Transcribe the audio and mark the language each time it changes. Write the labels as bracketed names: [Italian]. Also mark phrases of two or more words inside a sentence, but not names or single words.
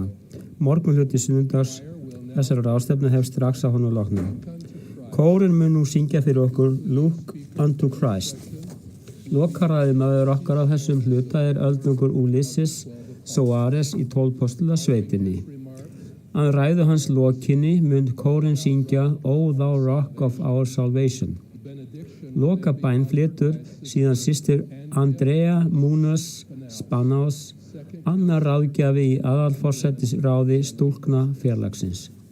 [Icelandic] Morgun hluti sunnudags þessara ráðstefnu hefst strax á honum loknum. Kórinn mun nú syngja fyrir okkur Look unto Christ. Lokaræðumaður okkar á þessum hluta er öldungur Ulysses Soares í 12 postula sveitinni. Að ræðu hans lokinni mun kórinn syngja O thou rock of our salvation. Lokabæn flytur síðan systir Andrea Munoz Spanos, annar ráðgjafi í aðalforsætisráði stúlkna félagsins.